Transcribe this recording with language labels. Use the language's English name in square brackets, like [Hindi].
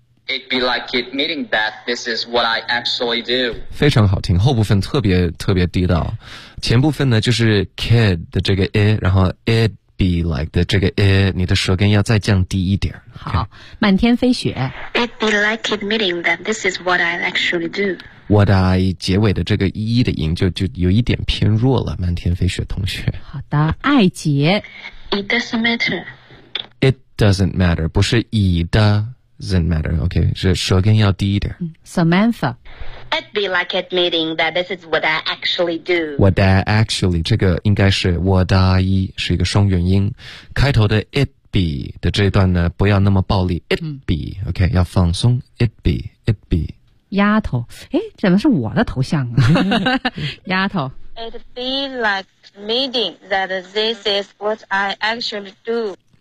[English] It be like admitting that this is what I actually do. [Chinese] 非常好听，后部分特别特别地道，前部分呢就是 kid 的这个 a， 然后 it be like 的这个 a， 你的舌根要再降低一点。好，满天飞雪。 [English] It be like admitting that this is what I actually do. [Chinese] What I 结尾的这个一的音就有一点偏弱了，满天飞雪同学。好的，爱杰。 [English] It doesn't matter. It doesn't matter， [Chinese] 不是 [English] it doesn't matter， [Chinese] OK， 是舌根要低一点。 [English] Samantha。 It be like admitting that this is what I actually do. [Chinese] What I actually 这个应该是 what I 是一个双元音，开头的 it。 be 的这一段呢不要那么暴力 it be OK 要放松 it be it be 丫头，诶，怎么是我的头像啊丫头。 [English] It be like admitting that this is what I actually do.